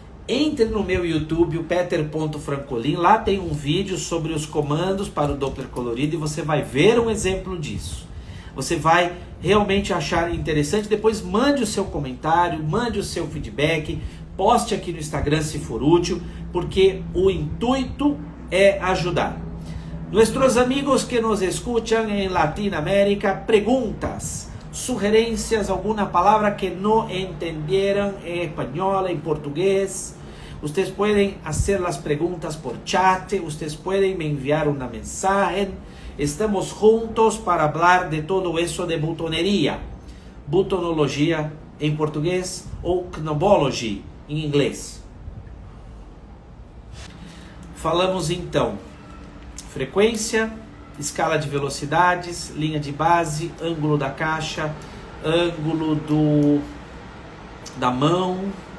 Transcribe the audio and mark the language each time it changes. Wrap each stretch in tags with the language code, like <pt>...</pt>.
<pt>Entre no meu YouTube, o Peter.Francolin, lá tem um vídeo sobre os comandos para o Doppler colorido e você vai ver um exemplo disso. Você vai realmente achar interessante, depois mande o seu comentário, mande o seu feedback, poste aqui no Instagram se for útil, porque o intuito é ajudar.</pt> <es>Nuestros amigos que nos escuchan en Latinoamérica, preguntas, sugerencias, alguna palabra que no entendieron en español, en portugués. Ustedes pueden hacer las preguntas por chat, ustedes pueden me enviar una mensaje. Estamos juntos para hablar de todo eso de butonería,</es> <pt>butonologia em português ou knobology em inglês. Falamos então frequência, escala de velocidades, linha de base, ângulo da caixa, ângulo da mão,</pt>